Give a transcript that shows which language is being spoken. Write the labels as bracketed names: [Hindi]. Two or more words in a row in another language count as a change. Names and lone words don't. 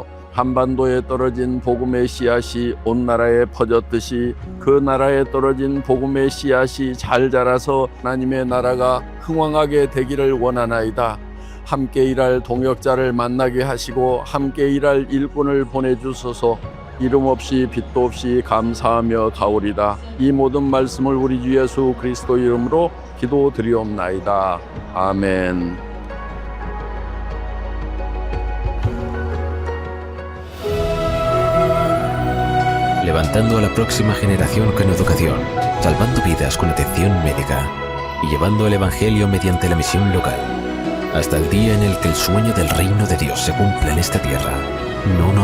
[Korean] 한반도에 떨어진 복음의 씨앗이 온 나라에 퍼졌듯이 그 나라에 떨어진 복음의 씨앗이 잘 자라서 하나님의 나라가 흥왕하게 되기를 원하나이다. 함께 일할 동역자를 만나게 하시고 함께 일할 일꾼을 보내주소서. 이름 없이 빛도 없이 감사하며 가오리다. 이 모든 말씀을 우리 주 예수 그리스도 이름으로 기도드리옵나이다. 아멘. [Spanish] Levantando a la próxima generación con educación, salvando vidas con atención médica y llevando el Evangelio mediante la misión local, hasta el día en el que el sueño del reino de Dios se cumpla en esta tierra.